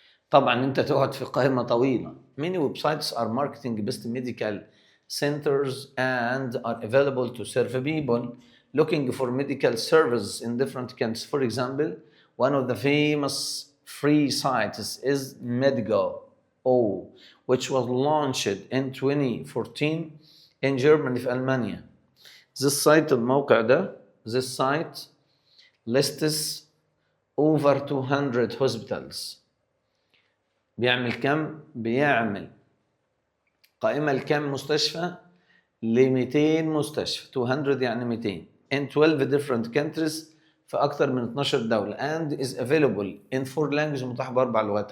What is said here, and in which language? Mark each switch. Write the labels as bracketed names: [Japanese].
[Arabic] طبعا انت تقعد في قائمة طويلة. [English] Many websites are marketing best medical centers and are available to serve people looking for medical services in different countries. For example, one of the famous free sites is Medigo, which was launched in 2014 in Germany [Arabic] في ألمانيا. [English] This site [Arabic] الموقع ده [English] this site lists over 200 hospitals. [Arabic] بيعمل كم؟ بيعمل قائمة لكم مستشفى؟ ل 200 مستشفى. [English] 200 يعني 200 in 12 different countries [Arabic] في أكثر من 12 دولة [English] and is available in 4 languages [Arabic] متاح بأربع لغات.